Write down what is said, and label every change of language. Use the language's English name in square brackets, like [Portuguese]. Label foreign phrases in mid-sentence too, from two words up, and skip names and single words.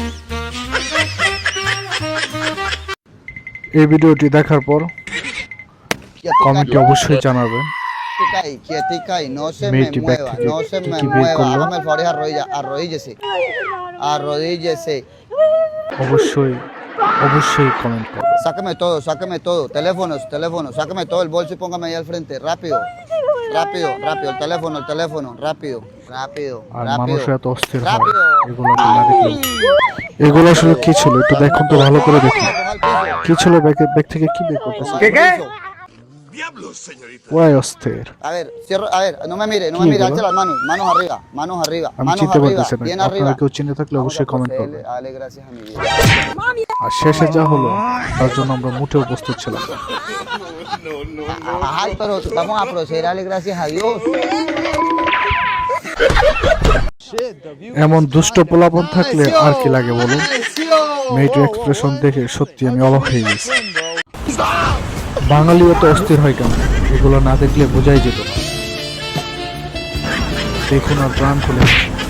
[Bangla] এই ভিডিওটি দেখার পর কমেন্টে অবশ্যই জানাবেন মেয়েটি ব্যাগ থেকে কি কি বের করলো। অবশ্যই অবশ্যই কমেন্ট করবেন। [Spanish] Sáqueme todo, teléfonos, sáqueme todo el bolso y póngame ahí al frente, rápido, el teléfono, rápido. [Bangla] আর মানুষ এত অস্থির হয় এগুলো না দেখলে। এগুলো আসলে কি ছিল একটু দেখুন তো, ভালো করে দেখুন কি ছিল ব্যাগ থেকে কি বের করতেছে। ওই অস্থির, [Spanish] no me mire, alza las manos arriba, [Bangla] আমি চিনতে পারতেছি না। [Spanish] bien [Bangla] আপনারা [Spanish] arriba. [Bangla] কেউ চিনে থাকলে অবশ্যই কমেন্ট করবেন। [Spanish] Dale gracias a mi vida. [Bangla] আর শেষে যা হলো তার জন্য আমরা মোটেও প্রস্তুত ছিলাম না। [Spanish] Ay, pero vamos a proceder a darle gracias a Dios. [Bangla] এমন দুষ্ট পোলাপন থাকলে আর কি লাগে বলুন। মেয়েটির এক্সপ্রেশন দেখে সত্যি আমি অবাক হয়ে গেছি। বাঙালিও তো অস্থির হয় কেন, এগুলো না দেখলে বোঝাই যেত না। দেখুন আর প্রাণ খুলে আসছে।